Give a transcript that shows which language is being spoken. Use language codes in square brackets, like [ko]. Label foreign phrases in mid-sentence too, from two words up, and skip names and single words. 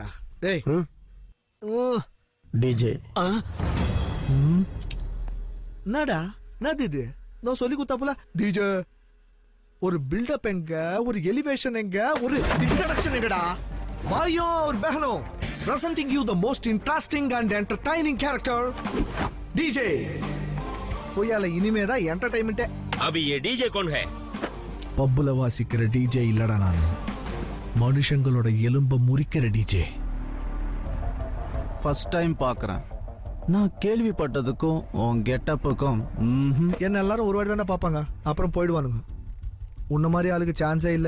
[ta] டேய் டிஜே என்னடா என்னது இது? நான் சொல்லி கொடுத்தாப்புல டிஜே. ஒரு பில்டப் எங்க, ஒரு எலிவேஷன் எங்க, ஒரு இன்ட்ரோடக்ஷன் எங்கடா? [hi] भाइयो और बहनो [en] presenting you the most interesting and entertaining character DJ. [ta] போயால இனிமே தான் என்டர்டைன்மென்ட்டே. [hi] अभी ये डीजे कौन है? [ta] பப்புல வாசிக்கிற டிஜே இல்லடா நான். மனுஷங்களோட எலும்ப முறிக்கிற டிஜே. [en] first time [ta] பார்க்கறேன். நான் கேள்விப்பட்டதுக்கும் உன் கெட்டப்புக்கும் என்ன எல்லாரும் ஒரு வாட்டி தானே பார்ப்பாங்க, அப்புறம் போயிடுவானுங்க. உன்ன மாதிரி ஆளுக்கு சான்ஸே இல்லை.